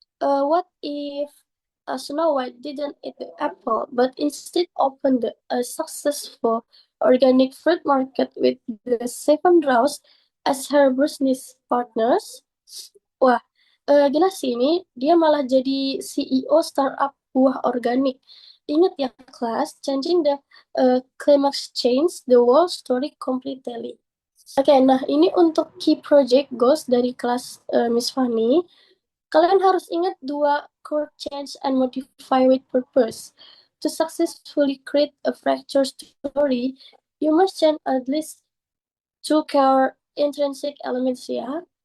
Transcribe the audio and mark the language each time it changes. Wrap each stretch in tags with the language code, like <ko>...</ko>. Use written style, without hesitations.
<en>What if Snow White didn't eat the apple, but instead opened a successful organic fruit market with the seven dwarfs as her business partners?</en> <id>Wah, gila sih ini, dia malah jadi CEO startup buah organik. Ingat ya, kelas,</id> <en>changing the climax change the whole story completely.</en> <id>Oke, nah ini untuk</id> <en>key project goals</en> <id>dari kelas Miss Fanny. Kalian harus ingat dua</id> <en>core change and modify with purpose. To successfully create a fracture story, you must change at least two core intrinsic elements ya.</en>